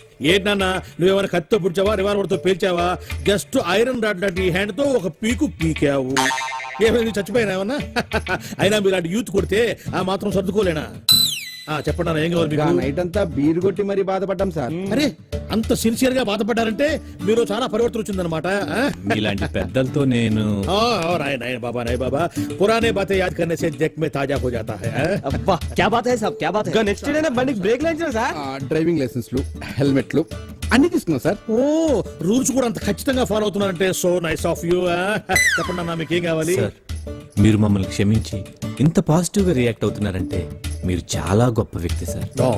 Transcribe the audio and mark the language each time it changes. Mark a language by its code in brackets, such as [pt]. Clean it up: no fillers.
[te] ఏంటన్నా నువ్వేమైనా కత్తితో పుడిచావా రివాల్వర్తో పేల్చావా జస్ట్ ఐరన్ రాడ్ లాంటి హ్యాండ్ తో ఒక పీకు పీకావు ఏమైంది చచ్చిపోయినా ఏమన్నా అయినా మీలాంటి యూత్ కొడితే ఆ మాత్రం సర్దుకోలేనా చెప్పండి ఏం కావాలి నైట్ అంతా బీరు కొట్టి మరీ బాధపడ్డాం సార్ అరే అంత సిన్సియర్ గా బాధపడ్డారంటే మీరు చాలా పరివర్తన వచ్చిందనమాట ఇలాంటి పెద్దలతో నేను [hi] नाय बाबा पुराने बातें याद करने से देख में ताजा हो जाता है क्या बात है साहब क्या बात है [te] నెక్స్ట్ డే బండికి బ్రేక్ లైన్స్ సార్ డ్రైవింగ్ లైసెన్స్లు హెల్మెట్లు అన్ని తీసుకున్నాం సార్ ఓ రూల్స్ కూడా అంత ఖచ్చితంగా follow అవుతున్నారంటే so nice of you చెప్పండి అన్న మీకు ఏం కావాలి మీరు మమ్మల్ని క్షమించి ఇంత పాజిటివ్ గా రియాక్ట్ అవుతున్నారంటే మీరు చాలా గొప్ప వ్యక్తి సార్